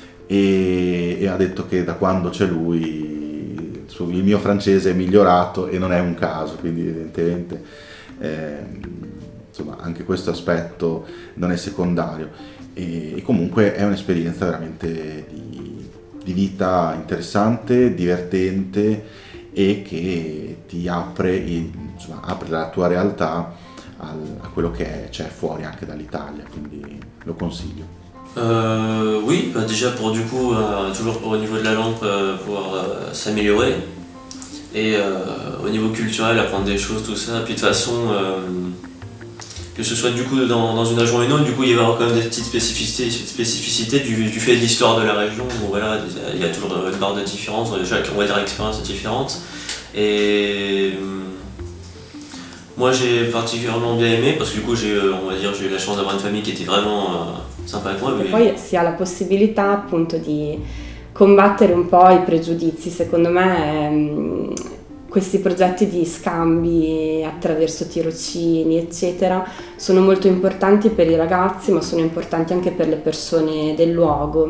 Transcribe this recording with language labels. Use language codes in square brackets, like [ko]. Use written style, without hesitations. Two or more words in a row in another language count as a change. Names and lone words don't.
[it] e ha detto che da quando c'è lui il mio francese è migliorato e non è un caso, quindi evidentemente insomma anche questo aspetto non è secondario e comunque è un'esperienza veramente di vita interessante, divertente e che ti apre la tua realtà a quello che c'è fuori anche dall'Italia, quindi lo consiglio. [fr] Oui, déjà pour du coup, toujours au niveau de la langue, pouvoir s'améliorer et au niveau culturel apprendre des choses, tout ça. Puis de toute façon, que ce soit du coup dans une région ou une autre, du coup il va y avoir quand même des petites spécificités du fait de l'histoire de la région. Bon, voilà, il y a toujours une barre de différence, chaque on va dire expérience est différente. Et moi j'ai particulièrement bien aimé parce que du coup j'ai eu la chance d'avoir une famille qui était vraiment sympa avec moi. [it] E poi si ha la possibilità appunto di combattere un po' i pregiudizi, secondo me questi progetti di scambi attraverso tirocini eccetera sono molto importanti per i ragazzi, ma sono importanti anche per le persone del luogo.